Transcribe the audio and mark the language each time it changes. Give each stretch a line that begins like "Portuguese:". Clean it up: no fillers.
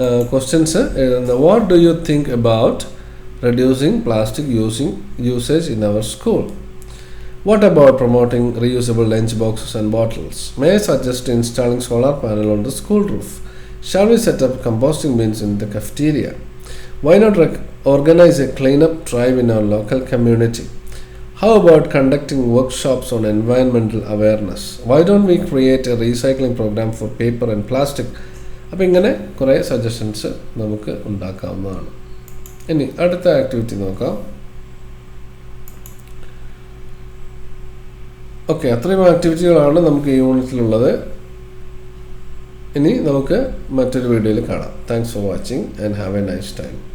Malayalam: Questions എഴുതുന്ന
English: What do you think about reducing plastic usage in our school? What about promoting reusable lunch boxes and bottles? May I suggest installing solar panel on the school roof? Shall we set up composting bins in the cafeteria? Why not organize a cleanup drive in our local community? How about conducting workshops on environmental awareness? Why don't we create a recycling program for paper and plastic?
Malayalam: അപ്പോൾ ഇങ്ങനെ കുറേ suggestions നമുക്ക് ഉണ്ടാക്കാവുന്നതാണ്. ഇനി അടുത്ത activity നോക്കാം. Okay, അത്രയും ആക്ടിവിറ്റികളാണ് നമുക്ക് ഈ യൂണിറ്റിലുള്ളത്. ഇനി നമുക്ക് മറ്റൊരു വീഡിയോയിൽ കാണാം.
English: Thanks for watching and have a nice time.